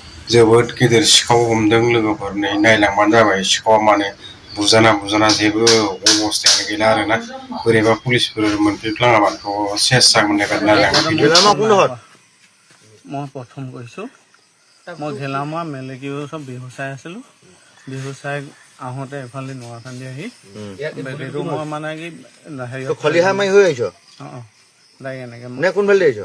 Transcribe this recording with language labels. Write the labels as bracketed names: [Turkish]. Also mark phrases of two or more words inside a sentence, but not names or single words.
[Bodo] जोबोद गिदिर सिखाव हमदों लोगोफोरनि नायलांबानो जाबाय सिखावा माने बुजाना जेबो अबस्थायानो गैला आरोना बोरैबा पुलिसफोर मोनफैफ्लाङाबाथ' सेस जागोन [Assamese] মই প্ৰথম কৈছোঁ মই ঘেলামৰা মেলেকিও চব বিহু চাই আছিলোঁ বিহু চাই আহোঁতে এফালে নোৱাখান্দি আহি বেটেৰীটো মই মানে কি হেৰি খলিহা মাৰি হৈ আহিছ অঁ দাই এনেকৈ নে কোনফালে আহিছ